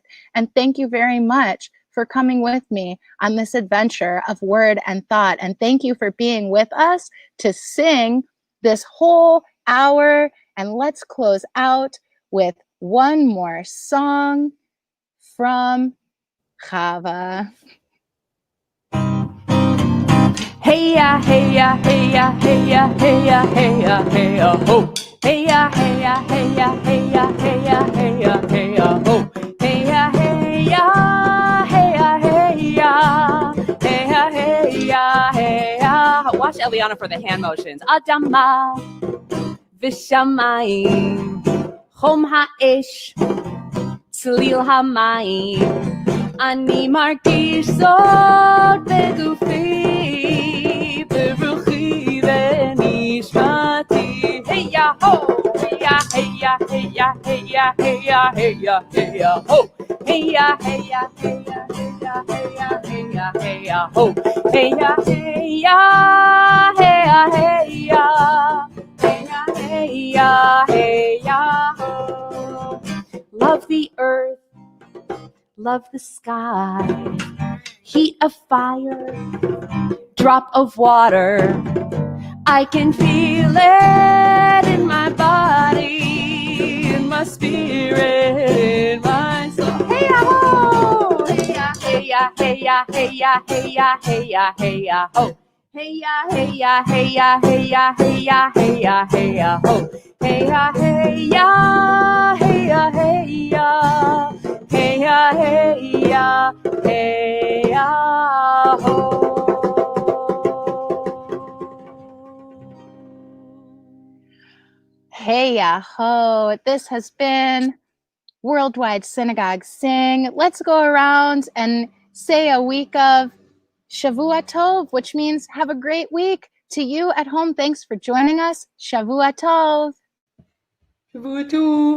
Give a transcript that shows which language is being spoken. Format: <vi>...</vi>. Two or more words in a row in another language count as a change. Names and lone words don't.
<en>And thank you very much for coming with me on this adventure of word and thought. And thank you for being with us to sing this whole hour. And let's close out with one more song from Chava. Hey ya, hey ya, hey ya, hey ya, hey ya, hey ya, hey ya, ho. Hey ya, hey ya, hey ya, hey ya, hey ya, hey ya, hey ya, ho. Hey ya, hey ya, hey ya, hey ya, hey ya, hey ya, hey ya. Watch Eliana for the hand motions.</en> <he>אדמה, ושמים, חום האש, צליל המים. אני מרגיש זאת בגופי, ברוחי ונשמתי. היה הו, היה, היה, היה, היה, היה, היה, היה, הו. היה, היה, היה, היה, היה, היה, היה, הו. היה, היה, היה, היה, היה, היה, הו.</he> <en>Love the earth, love the sky, heat of fire, drop of water. I can feel it in my body, in my spirit, in my soul. Hey ya ho! Hey ya, hey ya, hey ya, hey ya, hey ya, hey ya, hey ya, ho. Hey ya, hey ya, hey ya, hey ya, hey ya, hey ya, hey ya, ho. Hey ya, hey ya, hey ya, hey ya. Hey ya, hey ya, hey ya, ho. Hey ya ho. This has been Worldwide Synagogue Sing. Let's go around and say a week of</en> <he>שבוע טוב,</he> <en>which means have a great week. To you at home, thanks for joining us.</en> <he>שבוע טוב. שבוע טוב.</he>